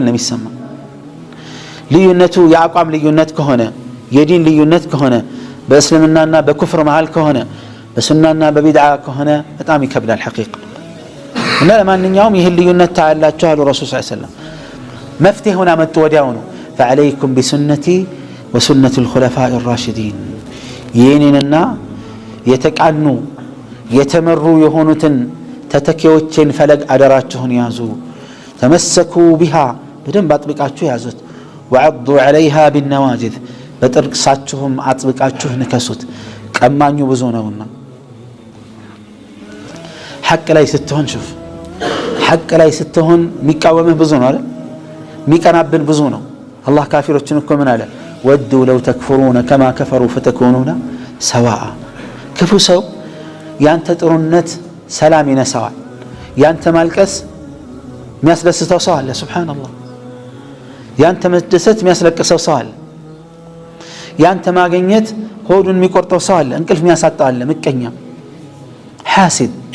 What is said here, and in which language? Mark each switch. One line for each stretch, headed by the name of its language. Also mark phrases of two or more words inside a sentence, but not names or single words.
Amharic: ነው የሚሰማ ልዩነቱ የአቋም ልዩነት ከሆነ የዲን ልዩነት ከሆነ በእስልምናና በኩፍር መሃል ከሆነ በሱናና በቢድዓ ከሆነ በጣም ይከብዳል ሐቂቃ እና ለማንኛውም ይሄን ልዩነት ታያላችሁ አሉ
Arabic: رسول صلى الله عليه وسلم
Amharic: መፍትሄውን አመጡ ወዲያው ነው
Arabic: فعليكم بسنتي وسنة الخلفاء الراشدين
Amharic: የኔንና የተቃኑ የተመሩ የሆኑትን ተተኪዎችን ፈለግ አደራችሁን ያዙ ተመሰኩ بها በደንብ አጥብቃችሁ ያዙት
Arabic: وعضوا عليها بالنواجذ
Amharic: በጥርሳችሁም አጥብቃችሁ ንከሱት ቀማኙ ብዙ ነውና ሐቅ ላይ ስትሆን شوف ሐቅ ላይ ስትሆን የሚቃወምህ ብዙ ነው አይደል የሚቀናብን ብዙ ነው አላህ ካፊሮችን እኮ ምን አለ
Arabic: ودوا لو تكفرون كما كفروا فتكونون سواء
Amharic: ክፉ ሰው ያንተ ጥሩነት ሰላም ይነሳዋል ያንተ ማልቀስ የሚያስደስተው ሰው አለ ሱብሃንአላህ ያንተ መደሰት የሚያስለቅሰው ሰው አለ ያንተ ማግኘት ሆዱን የሚቆርጠው ሰው አለ እንቅልፍ የሚያሳጣው አለ ምቀኛ ሐሲድ